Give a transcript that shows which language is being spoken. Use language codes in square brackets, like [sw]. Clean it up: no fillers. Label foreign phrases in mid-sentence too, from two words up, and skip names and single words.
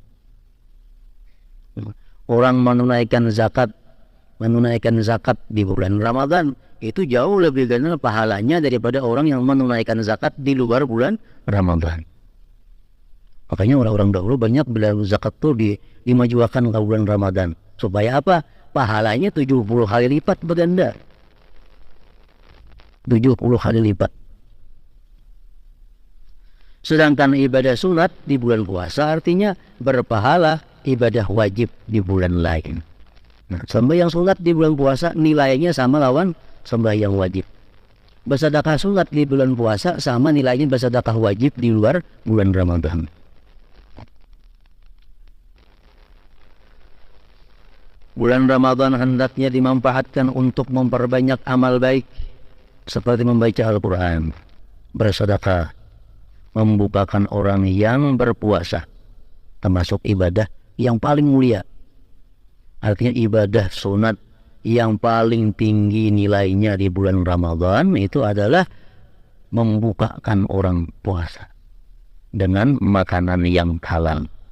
[id] Orang menunaikan zakat di bulan Ramadan itu jauh lebih ganda pahalanya daripada orang yang menunaikan zakat di luar bulan Ramadan. Makanya orang-orang dahulu banyak bila zakat itu dimajukan ke bulan Ramadan. Supaya apa? Pahalanya 70 kali lipat berganda. 70 kali lipat. Sedangkan ibadah sunat di bulan puasa artinya berpahala ibadah wajib di bulan lain. Nah, sembahyang sunat di bulan puasa nilainya sama lawan sembahyang wajib. Bersedekah sunat di bulan puasa sama nilainya bersedekah wajib di luar bulan Ramadan. Bulan Ramadan hendaknya dimanfaatkan untuk memperbanyak amal baik seperti membaca Al-Quran, bersedekah, membukakan orang yang berpuasa, termasuk ibadah yang paling mulia. Artinya ibadah sunat yang paling tinggi nilainya di bulan Ramadan itu adalah membukakan orang puasa dengan makanan yang halal.